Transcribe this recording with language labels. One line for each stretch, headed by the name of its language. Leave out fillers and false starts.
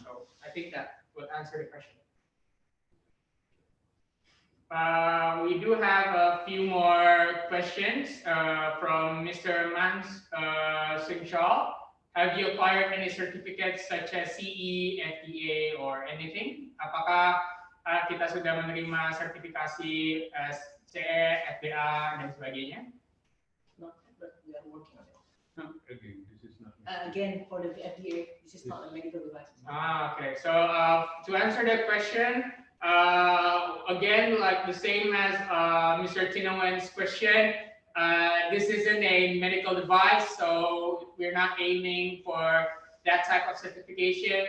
English: So I think that will answer the question. We do have a few more questions from Mr. Mans Singh Shaw. have you acquired any certificates such as CE, FDA, or anything?
Indonesian: Apakah kita sudah menerima sertifikasi CE, FDA, dan sebagainya?
English: Not, but we are working on it. Again, this is not. Again, for the FDA, this is not a medical device. Okay. So to answer that question, again, like the same as Mr. Tinowen's question, this isn't a medical device, so we're not aiming for that type of certification.